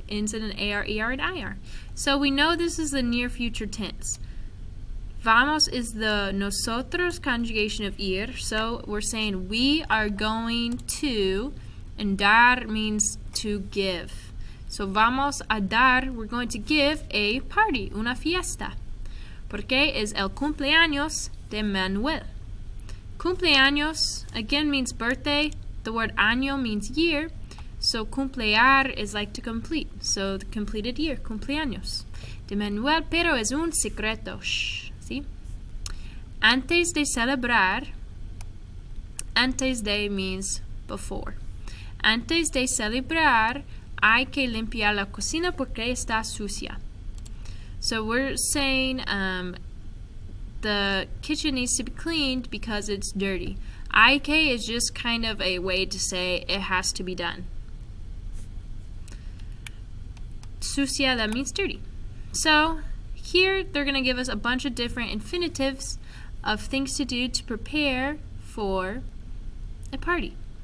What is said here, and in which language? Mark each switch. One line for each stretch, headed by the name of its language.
English: Ends in an AR, ER, and IR. So we know this is the near future tense. Vamos is the nosotros conjugation of ir, so we're saying we are going to, and dar means to give. So
Spanish: vamos a dar,
English: we're going to give a party, una fiesta.
Spanish: Porque es el cumpleaños de Manuel.
English: Cumpleaños, again, means birthday. The word año means year. So cumplear is like to complete. So the completed year,
Spanish: cumpleaños de Manuel, pero es un secreto. Shh. ¿Sí? Antes de celebrar, antes de
English: means before.
Spanish: Antes de celebrar, hay que limpiar la cocina porque está sucia.
English: So we're saying the kitchen needs to be cleaned because it's dirty. Hay que is just kind of a way to say it has to be done. Sucia, that means dirty. So here they're going to give us a bunch of different infinitives of things to do to prepare for a party.